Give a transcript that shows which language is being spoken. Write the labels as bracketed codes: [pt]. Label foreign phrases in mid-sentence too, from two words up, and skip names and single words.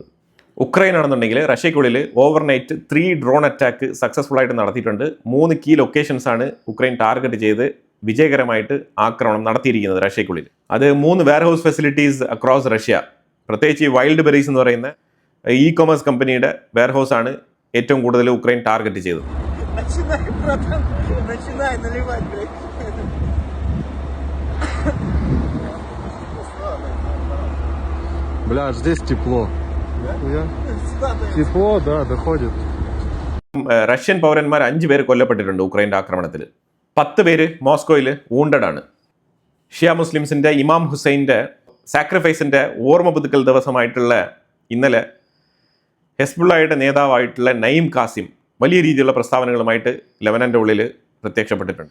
[ml] ഉക്രൈൻ ആണെന്നുണ്ടെങ്കിൽ റഷ്യയ്ക്കുള്ളിൽ [en] overnight 3 drone attack successful [ml] ആയിട്ട് നടത്തിയിട്ടുണ്ട്. 3 [en] key locations [ml] ഉക്രൈൻ ടാർഗറ്റ് ചെയ്ത് വിജയകരമായിട്ട് ആക്രമണം നടത്തിയിരിക്കുന്നത് റഷ്യയ്ക്കുള്ളിൽ. അത് [en] 3 warehouse facilities across Russia. [ml] പ്രത്യേകിച്ച് ഈ വൈൽഡ് ബെറീസ് എന്ന് പറയുന്ന [en] e commerce [ml] കമ്പനിയുടെ വെയർഹൗസ് ആണ് ഏറ്റവും കൂടുതൽ ഉക്രൈൻ ടാർഗറ്റ് ചെയ്തത്. [ru] Здесь тепло. Тепло, да, доходит. [ml] റഷ്യൻ പൗരന്മാർ 5 പേര് കൊല്ലപ്പെട്ടിട്ടുണ്ട് ഉക്രൈൻ്റെ ആക്രമണത്തിൽ. 10 പേര് മോസ്കോയിൽ വൂണ്ടഡ് ആണ്. ഷിയ മുസ്ലിംസിൻ്റെ ഇമാം ഹുസൈൻ്റെ സാക്രിഫൈസിൻ്റെ ഓർമ്മ പുതുക്കൽ ദിവസമായിട്ടുള്ള ഇന്നലെ ഹെസ്ബുള്ളയുടെ നേതാവായിട്ടുള്ള നഈം കാസിം വലിയ രീതിയിലുള്ള പ്രസ്താവനകളുമായിട്ട് ലെബനൻ്റെ ഉള്ളിൽ പ്രത്യക്ഷപ്പെട്ടിട്ടുണ്ട്.